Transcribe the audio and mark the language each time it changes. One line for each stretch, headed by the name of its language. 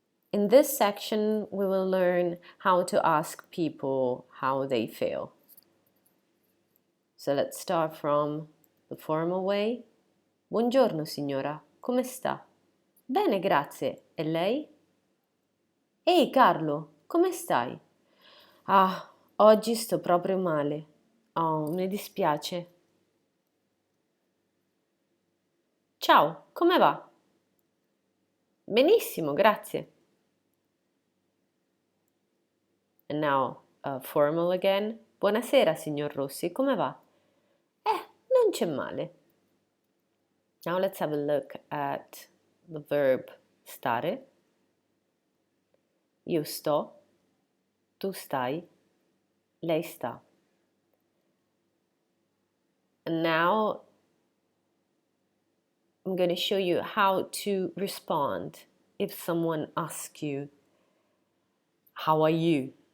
English: In this section, we will learn how to ask people how they feel. So let's start from the formal way.
Italian: Buongiorno signora, come sta? Bene, grazie. E lei? Ehi Carlo, come stai? Ah, oggi sto proprio male. Oh, mi dispiace. Ciao, come va? Benissimo, grazie.
English: And now, formal again.
Italian: Buonasera, signor Rossi, come va? Non c'è male.
English: Now let's have a look at the verb stare.
Italian: Io sto, tu stai, lei sta.
English: And now I'm going to show you how to respond if someone asks you, how are you?